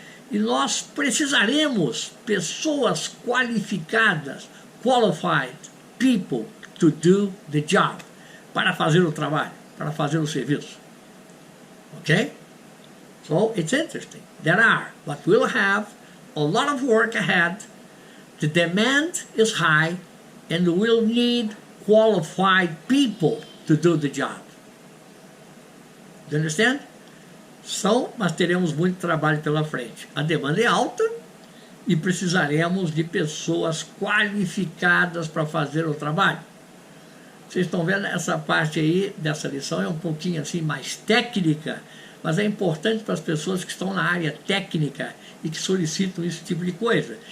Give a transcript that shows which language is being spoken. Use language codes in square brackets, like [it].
[pt] E nós precisaremos pessoas qualificadas, [en] qualified people to do the job, [pt] para fazer o trabalho, para fazer o serviço. [en] Okay? So it's interesting. There are, but we'll have a lot of work ahead. The demand is high, and we'll need qualified people to do the job. Do you understand? [pt] So, nós teremos muito trabalho pela frente. A demanda é alta e precisaremos de pessoas qualificadas para fazer o trabalho. Vocês estão vendo essa parte aí dessa lição é um pouquinho assim mais técnica, mas é importante para as pessoas que estão na área técnica e que solicitam esse tipo de coisa.